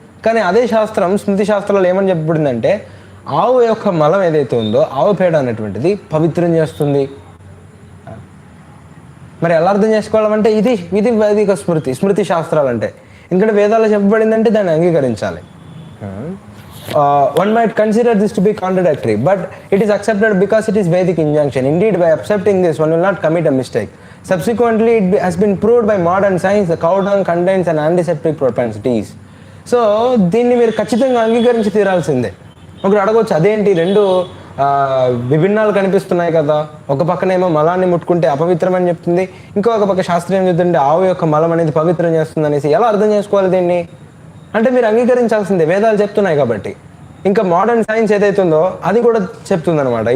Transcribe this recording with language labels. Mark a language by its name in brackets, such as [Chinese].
[Telugu] కానీ అదే శాస్త్రం స్మృతి శాస్త్రాలు ఏమని చెప్పబడిందంటే, ఆవు యొక్క మలం ఏదైతే ఉందో ఆవు పేడ అనేటువంటిది పవిత్రం చేస్తుంది. మరి ఎలా అర్థం చేసుకోవాలంటే ఇది వైదిక స్మృతి శాస్త్రాలు అంటే. ఎందుకంటే వేదాల్లో చెప్పబడిందంటే దాన్ని అంగీకరించాలి. [English] One might consider this to be contradictory, but it is accepted because it is Vedic injunction. Indeed, by accepting this, one will not commit a mistake. Subsequently, it has been proved by modern science that cow dung contains an antiseptic propensities. [Telugu] So దీన్ని మీరు ఖచ్చితంగా అంగీకరించి తీరాల్సిందే. ఒకరు అడగవచ్చు, అదేంటి రెండు విభిన్నాలు కనిపిస్తున్నాయి కదా, ఒక పక్కనేమో మలాన్ని ముట్టుకుంటే అపవిత్రం చెప్తుంది, ఇంకొక పక్క శాస్త్రం ఏం చెప్తుంటే ఆవు యొక్క మలం అనేది పవిత్రం చేస్తుంది అనేసి ఎలా అర్థం చేసుకోవాలి దీన్ని? అంటే మీరు అంగీకరించాల్సిందే, వేదాలు చెప్తున్నాయి కాబట్టి. ఇంకా మోడర్న్ సైన్స్ ఏదైతే ఉందో అది కూడా చెప్తుంది అనమాట.